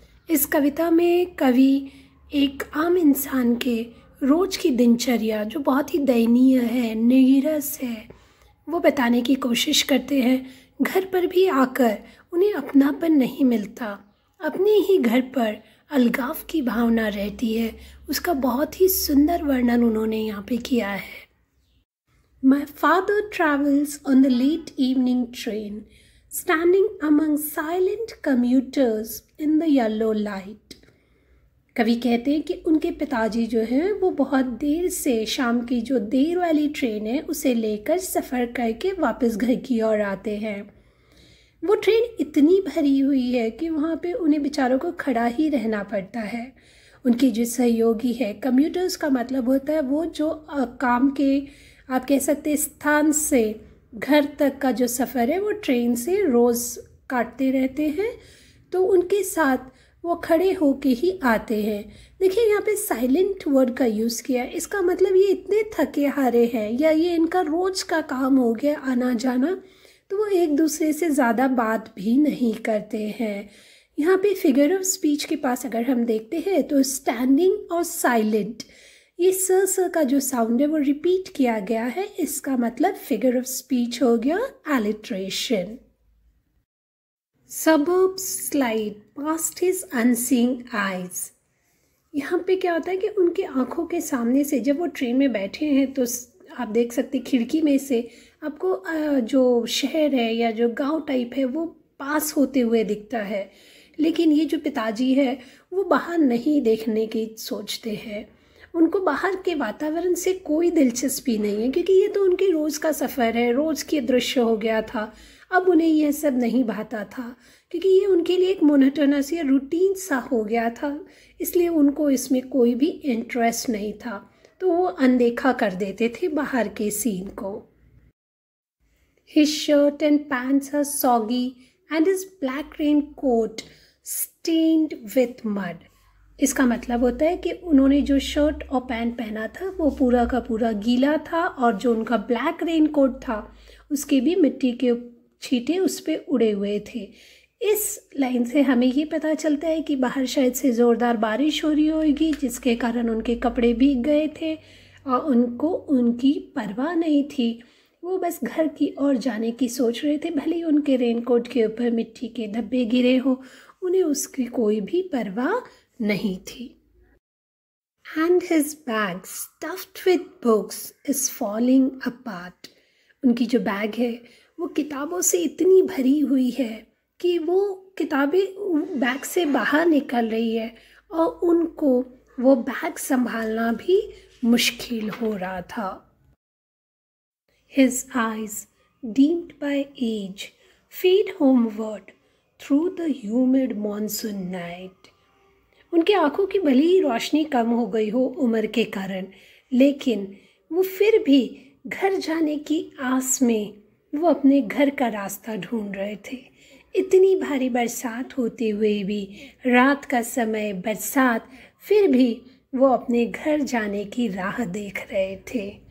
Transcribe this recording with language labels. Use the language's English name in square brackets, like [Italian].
[Hindi] इस कविता में कवि एक आम इंसान के रोज की दिनचर्या जो बहुत ही दयनीय है, नीरस है, वो बताने की कोशिश करते हैं। घर पर भी आकर उन्हें अपनापन नहीं मिलता, अपने ही घर पर अलगाव की भावना रहती है। उसका बहुत ही सुंदर वर्णन उन्होंने यहाँ पे किया है। [English] My father travels on the late evening train, standing among silent commuters in the yellow light. [Hindi] कवि कहते हैं कि उनके पिताजी जो हैं वो बहुत देर से शाम की जो देर वाली ट्रेन है उसे लेकर सफ़र करके वापस घर की ओर आते हैं। वो ट्रेन इतनी भरी हुई है कि वहाँ पे उन्हें बेचारों को खड़ा ही रहना पड़ता है। उनके जो सहयोगी है, कम्यूटर्स का मतलब होता है वो जो काम के आप कह सकते हैं स्थान से घर तक का जो सफ़र है वो ट्रेन से रोज़ काटते रहते हैं, तो उनके साथ वो खड़े होके ही आते हैं। देखिए यहाँ पे साइलेंट वर्ड का यूज़ किया है। इसका मतलब ये इतने थके हारे हैं या ये इनका रोज़ का काम हो गया आना जाना, तो वो एक दूसरे से ज़्यादा बात भी नहीं करते हैं। यहाँ पे फिगर ऑफ स्पीच के पास अगर हम देखते हैं तो स्टैंडिंग और साइलेंट, ये स का जो साउंड है वो रिपीट किया गया है। इसका मतलब फिगर ऑफ स्पीच हो गया alliteration. [English] Suburbs slide past his unseeing eyes। [Hindi] यहाँ पे क्या होता है कि उनकी आंखों के सामने से जब वो ट्रेन में बैठे हैं तो आप देख सकते खिड़की में से आपको जो शहर है या जो गांव टाइप है वो पास होते हुए दिखता है। लेकिन ये जो पिताजी है वो बाहर नहीं देखने की सोचते हैं। उनको बाहर के वातावरण से कोई दिलचस्पी नहीं है क्योंकि ये तो उनके रोज़ का सफ़र है, रोज़ के दृश्य हो गया था। अब उन्हें यह सब नहीं भाता था क्योंकि ये उनके लिए एक मोनोटोनस या रूटीन सा हो गया था, इसलिए उनको इसमें कोई भी इंटरेस्ट नहीं था, तो वो अनदेखा कर देते थे बाहर के सीन को। [English] His shirt and pants are soggy and his black raincoat stained with mud। [Hindi] इसका मतलब होता है कि उन्होंने जो शर्ट और पैंट पहना था वो पूरा का पूरा गीला था और जो उनका ब्लैक रेनकोट था उसके भी मिट्टी के छींटे उस पर उड़े हुए थे। इस लाइन से हमें ये पता चलता है कि बाहर शायद से ज़ोरदार बारिश हो रही होगी जिसके कारण उनके कपड़े भीग गए थे और उनको उनकी परवाह नहीं थी। वो बस घर की ओर जाने की सोच रहे थे, भले ही उनके रेनकोट के ऊपर मिट्टी के धब्बे गिरे हो, उन्हें उसकी कोई भी परवाह नहीं थी। [English] And his bag stuffed with books is falling apart। [Hindi] उनकी जो बैग है वो किताबों से इतनी भरी हुई है कि वो किताबें बैग से बाहर निकल रही है और उनको वो बैग संभालना भी मुश्किल हो रहा था। [English] His eyes, dimmed by age, fade homeward through the humid monsoon night। [Hindi] उनके आंखों की भले ही रोशनी कम हो गई हो उम्र के कारण, लेकिन वो फिर भी घर जाने की आस में वो अपने घर का रास्ता ढूंढ रहे थे। इतनी भारी बरसात होते हुए भी, रात का समय बरसात, फिर भी वो अपने घर जाने की राह देख रहे थे।